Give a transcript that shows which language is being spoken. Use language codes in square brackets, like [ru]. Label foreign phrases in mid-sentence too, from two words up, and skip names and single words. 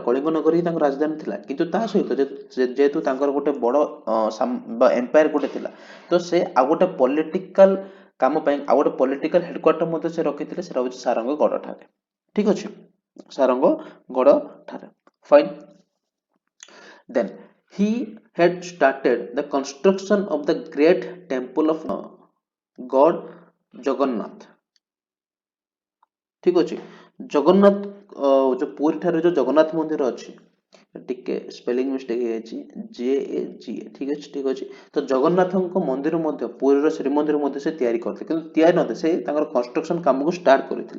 [or] କଳିଙ୍ଗ ନଗରୀ ହିଁ ତାଙ୍କର ରାଜଧାନୀ ଥିଲା, କିନ୍ତୁ ତା ସହିତ ଯେହେତୁ ତାଙ୍କର ଗୋଟେ ବଡ ଏମ୍ପାୟାର ଗୋଟେ ଥିଲା, ତ ସେ ଆଉ ଗୋଟେ ପଲିଟିକାଲ କାମ ପାଇଁ ଆଉ ଗୋଟେ [en] political headquarter [or] ମଧ୍ୟ ସେ ରଖିଥିଲେ, ସେଟା ହଉଛି ସାରଙ୍ଗଗଡ଼ ଠାରେ। ଠିକ ଅଛି, ସାରଙ୍ଗଗଡ଼ ଠାରେ। ଫାଇନ୍। [en] Then he had started the construction of the great temple of God ଜଗନ୍ନାଥ। [or] ଠିକ ଅଛି, ଜଗନ୍ନାଥ ଯୋଉ ପୁରୀ ଠାରେ ଯୋଉ ଜଗନ୍ନାଥ ମନ୍ଦିର ଅଛି, ଟିକେ [en] spelling mistake [or] ହେଇଯାଇଛି, JAGA। ଠିକ ଅଛି। ତ ଜଗନ୍ନାଥଙ୍କ ମନ୍ଦିର ମଧ୍ୟ ପୁରୀର ଶ୍ରୀମନ୍ଦିର ମଧ୍ୟ ସେ ତିଆରି କରିଥିଲେ, କିନ୍ତୁ ତିଆରି ନଥିଲେ, ସେ ତାଙ୍କର କନଷ୍ଟ୍ରକ୍ସନ କାମକୁ ଷ୍ଟାର୍ଟ କରିଥିଲେ।